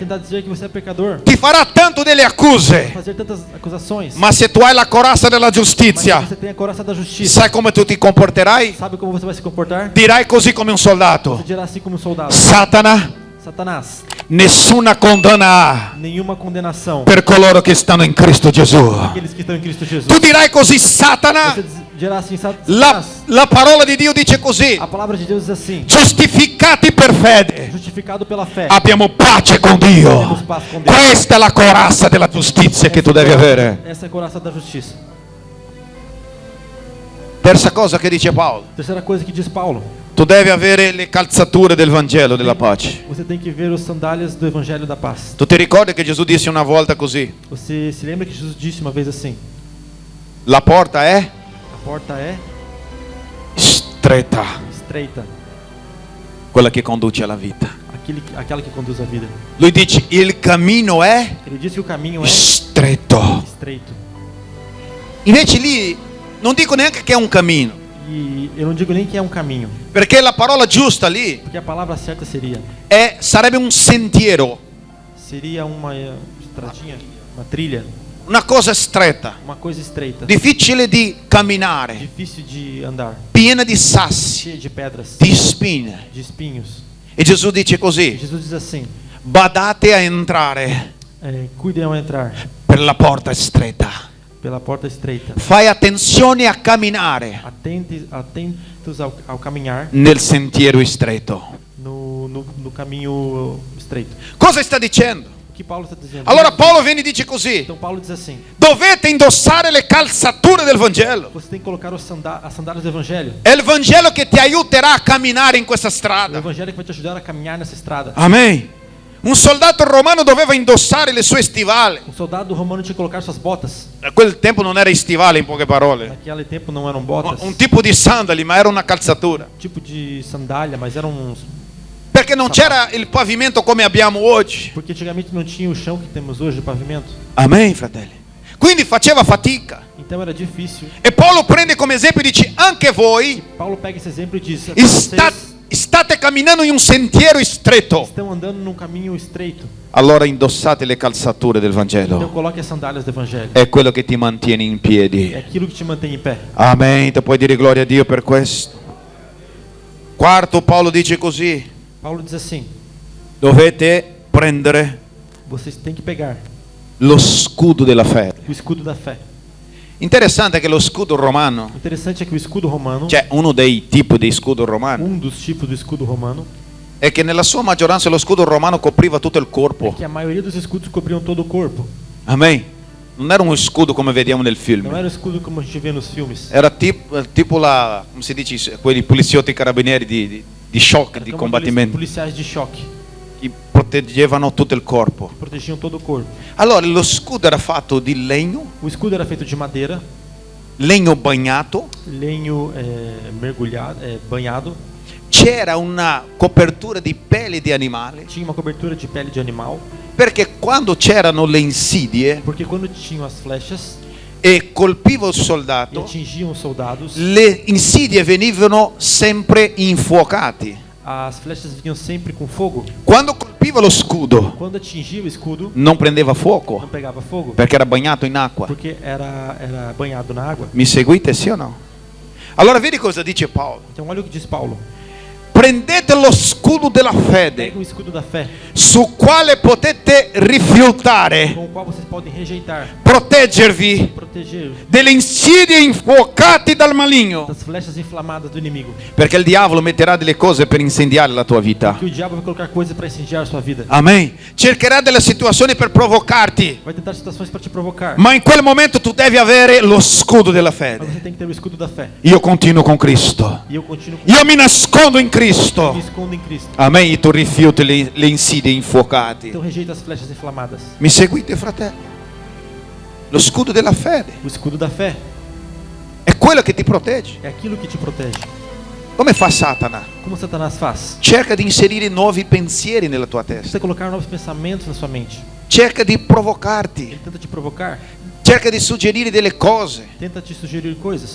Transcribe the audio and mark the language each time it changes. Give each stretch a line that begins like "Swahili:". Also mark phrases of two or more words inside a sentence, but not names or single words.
Portuguese: tentar dizer que você é pecador.
Italian: ti farà tanto delle accuse,
Portuguese: Fazer tantas acusações.
Italian: ma se tu hai la corazza della
Portuguese: Mas se
Italian: giustizia,
Portuguese: você tem a couraça da justiça,
Italian: sai come tu ti comporterai?
Portuguese: sabe como você vai se comportar?
Italian: Dirai così come un
Portuguese: Você
Italian: soldato:
Portuguese: dirá assim como um soldado:
Italian: Satana,
Portuguese: Satanás,
Italian: nessuna condanna ha
Portuguese: nenhuma condenação
Italian: per coloro che stanno in Cristo Gesù.
Portuguese: aqueles que estão em Cristo Jesus.
Italian: Tu dirai così: Satana,
Portuguese: Você dirá assim:
Italian: la,
Portuguese: Satanás,
Italian: la parola di Dio dice così:
Portuguese: a palavra de Deus diz assim:
Italian: giustificati per fede,
Portuguese: justificado pela fé,
Italian: abbiamo pace con Dio.
Portuguese: temos paz com Deus.
Italian: Questa è la corazza della giustizia che tu devi avere.
Portuguese: Essa é a couraça da justiça.
Italian: Terza cosa che dice Paolo:
Portuguese: Terceira coisa que diz Paulo:
Italian: tu devi avere le calzature del Vangelo della pace.
Portuguese: você tem que ver os sandálias do Evangelho da Paz.
Italian: Tu ti ricordi che Gesù disse una volta così:
Portuguese: Você se lembra que Jesus disse uma vez assim:
Italian: la porta è
Portuguese: a porta é
Italian: stretta,
Portuguese: estreita,
Italian: quella che conduce alla vita.
Portuguese: aquela que conduz à vida.
Italian: Lui dice: il cammino è
Portuguese: Ele diz que o caminho é
Italian: stretto.
Portuguese: estreito.
Italian: Invece lì non dico neanche che è un cammino,
Portuguese: E eu não digo nem que é um caminho,
Italian: perché la parola giusta lì
Portuguese: porque a palavra certa
Italian: sarebbe un sentiero,
Portuguese: seria uma estradinha, uma trilha,
Italian: una cosa stretta,
Portuguese: uma coisa estreita,
Italian: difficile di camminare,
Portuguese: difícil de andar,
Italian: piena di sassi,
Portuguese: cheia de pedras,
Italian: di spine.
Portuguese: de espinhos.
Italian: E Gesù dice così:
Portuguese: Jesus diz assim:
Italian: badate a entrare
Portuguese: cuidem ao entrar
Italian: per la porta stretta.
Portuguese: pela porta estreita.
Italian: Fai attenzione a camminare
Portuguese: Atentos ao caminhar
Italian: nel sentiero stretto.
Portuguese: no caminho estreito.
Italian: Cosa sta dicendo?
Portuguese: O que Paulo está dizendo?
Italian: Allora Paolo viene e dice così:
Portuguese: Então Paulo diz assim:
Italian: dovete indossare le calzature del Vangelo.
Portuguese: você tem que colocar as sandálias do Evangelho.
Italian: È il Vangelo che ti aiuterà a camminare in questa
Portuguese: O
Italian: strada.
Portuguese: Evangelho que vai te ajudar a caminhar nessa estrada.
Italian: Amen. Un soldato romano doveva indossare le sue stivali.
Portuguese: Um soldado romano tinha que colocar suas botas.
Italian: A quel tempo non era stivale, in poche parole.
Portuguese: Naquele tempo não eram botas,
Italian: Un tipo di sandali, ma era una calzatura.
Portuguese: tipo de sandália, mas eram uns.
Italian: Perché non c'era il pavimento come abbiamo oggi.
Portuguese: Porque antigamente não tinha o chão que temos hoje de pavimento.
Italian: Amen, fratelli. Quindi faceva fatica.
Portuguese: Então era difícil.
Italian: E Paolo prende come esempio e dice: anche voi
Portuguese: Paulo pega esse exemplo e diz:
Italian: state camminando in un sentiero stretto.
Portuguese: estão andando num caminho estreito.
Italian: Allora indossate le calzature del
Portuguese: Então
Italian: Vangelo.
Portuguese: coloque as sandálias do Evangelho.
Italian: È quello che ti mantiene in
Portuguese: É
Italian: piedi.
Portuguese: aquilo que te mantém em pé.
Italian: Amen. Tu puoi dire gloria a Dio per questo. Quarto, Paolo dice così:
Portuguese: Paulo diz assim:
Italian: dovete prendere
Portuguese: vocês têm que pegar
Italian: lo scudo della fede.
Portuguese: o escudo da fé.
Italian: Interessante che lo scudo romano,
Portuguese: O interessante é que o escudo romano,
Italian: cioè uno dei tipi di scudo romano,
Portuguese: dos tipos do escudo romano,
Italian: è che nella sua maggioranza lo scudo romano copriva tutto il corpo.
Portuguese: que a maioria dos escudos cobriam todo o corpo.
Italian: Amen. Non era uno scudo come vediamo nel
Portuguese: Não
Italian: film.
Portuguese: era o escudo como a gente vê nos filmes.
Italian: Era tipo la, come si dice, quelli poliziotti carabinieri di shock,
Portuguese: Era
Italian: di
Portuguese: como aqueles
Italian: combattimento,
Portuguese: policiais de choque,
Italian: che proteggevano tutto il corpo.
Portuguese: protegiam todo o corpo.
Italian: Allora lo scudo era fatto di legno,
Portuguese: O escudo era feito de madeira,
Italian: legno bagnato,
Portuguese: lenho mergulhado, banhado.
Italian: c'era una copertura di peli di animale,
Portuguese: Tinha uma cobertura de pele de animal,
Italian: perché quando c'erano le insidie
Portuguese: porque quando tinham as flechas,
Italian: e colpiva il
Portuguese: e
Italian: soldato,
Portuguese: atingiam os soldados,
Italian: le insidie venivano sempre infuocati.
Portuguese: as flechas vinham sempre com fogo.
Italian: Quando colpiva lo scudo,
Portuguese: Quando atingia o escudo,
Italian: non prendeva
Portuguese: não
Italian: fuoco
Portuguese: pegava fogo,
Italian: perché era bagnato in acqua.
Portuguese: porque era banhado na água.
Italian: Mi seguite, sì o no? Allora vedi cosa dice Paolo.
Portuguese: Então olha o que diz Paulo.
Italian: Prendete lo scudo della fede,
Portuguese: Pega o escudo da fé,
Italian: su quale potete rifiutare,
Portuguese: com o qual vocês podem rejeitar,
Italian: proteggervi
Portuguese: proteger
Italian: delle insidie infuocate dal maligno.
Portuguese: das flechas inflamadas do inimigo.
Italian: Perché il diavolo metterà delle cose per incendiare la tua vita.
Portuguese: Que o diabo vai colocar coisas para incendiar a sua vida.
Italian: Amen. Cercherà delle situazioni per provocarti.
Portuguese: Vai tentar situações para te provocar.
Italian: Ma in quel momento tu devi avere lo scudo della
Portuguese: Mas
Italian: fede.
Portuguese: você tem que ter o escudo da fé.
Italian: Io continuo con Cristo.
Portuguese: E eu continuo com
Italian: Io mi nascondo in
Portuguese: me
Italian: Cristo.
Portuguese: escondo em Cristo.
Italian: Amen. E tu rifiuti le insidie infuocate.
Portuguese: Então rejeita as flechas inflamadas.
Italian: Mi seguite, fratello? Lo scudo della fede
Portuguese: O escudo da fé
Italian: è quello che ti protegge.
Portuguese: é aquilo que te protege.
Italian: Come fa Satana?
Portuguese: Como Satanás faz?
Italian: Cerca di inserire nuovi pensieri nella tua testa.
Portuguese: Tenta colocar novos pensamentos na sua mente.
Italian: Cerca di provocarti.
Portuguese: Ele tenta te provocar.
Italian: Cerca di suggerire delle cose.
Portuguese: Tenta te sugerir coisas.